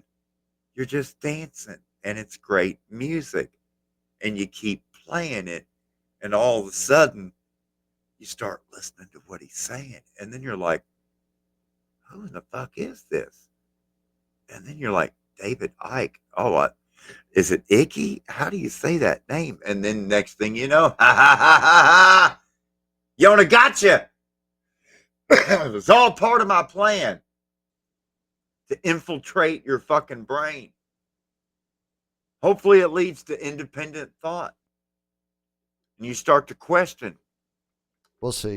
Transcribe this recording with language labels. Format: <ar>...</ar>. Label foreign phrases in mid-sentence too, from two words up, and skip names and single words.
<en>You're just dancing, and it's great music, and you keep playing it, and all of a sudden you start listening to what he's saying, and then you're like, who in the fuck is this? And then you're like, David Icke. Oh, what? Is it Icky? How do you say that name? And then next thing you know, ha ha ha ha ha, Yona gotcha. It was all part of my plan to infiltrate your fucking brain. Hopefully, it leads to independent thought. And you start to question We'll see.</en>